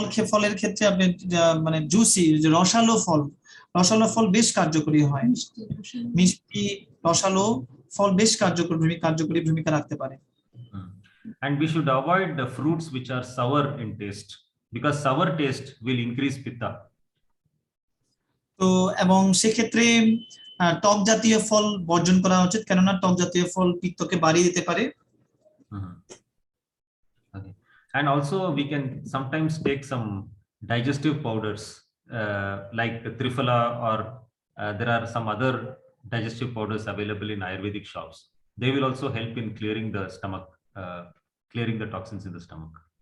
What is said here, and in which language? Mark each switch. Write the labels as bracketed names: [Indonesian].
[Bangla] ফলের ক্ষেত্রে আপনি মানে জুসি, রসালো ফল বেশ কার্যকরী হয়। মিষ্টি রসালো। মিষ্টি রসালো ফল বেশ কার্যকরী ভূমিকা রাখতে পারে। [English] And we should avoid the fruits which are sour in taste, because sour taste will increase pitta. [Bangla] তো এবং সেক্ষেত্রে টক জাতীয় ফল বর্জন করা উচিত, কেননা টক জাতীয় ফল পিত্তকে বাড়িয়ে দিতে পারে। [English] Okay. And also we can sometimes take some digestive powders like Triphala, or there are some other digestive powders available in Ayurvedic shops. They will also help in clearing the stomach, clearing the toxins in the stomach.